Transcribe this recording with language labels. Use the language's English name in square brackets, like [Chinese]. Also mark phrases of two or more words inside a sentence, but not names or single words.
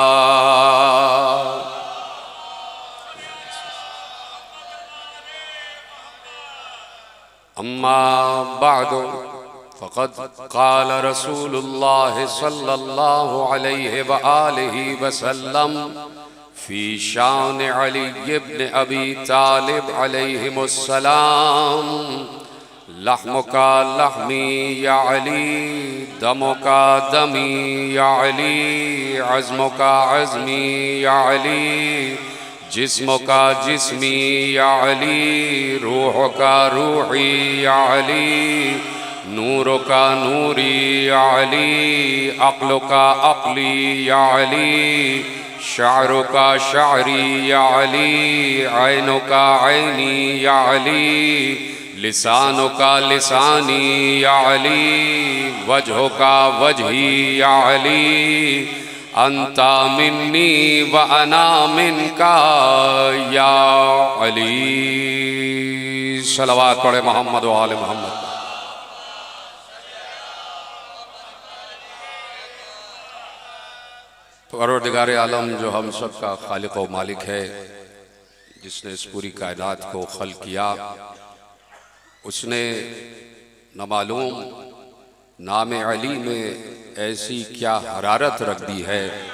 [Arabic] أما بعد فقد قال رسول الله صلى الله عليه وآله وسلم في شأن علي ابن أبي طالب عليهم السلام لحمك لحمي يا علي دمك دمي يا علي عظمك عظمي يا علي جسمك جسمي يا علي روحك روحي يا علي نورك نوري يا علي عقلك عقلي يا علي شعرك شعري يا علي عينك عيني يا علي لسانك لساني يا علي وجهك وجهي يا علي أنت مني وأنا منك يا علي. [Urdu] صلوات پڑھے محمد و آل محمد. پروردگار عالم جو ہم سب کا خالق و مالک ہے، جس نے اس پوری کائنات کو خلق کیا، اس نے نہ معلوم نام علی میں ایسی کیا حرارت رکھ دی ہے,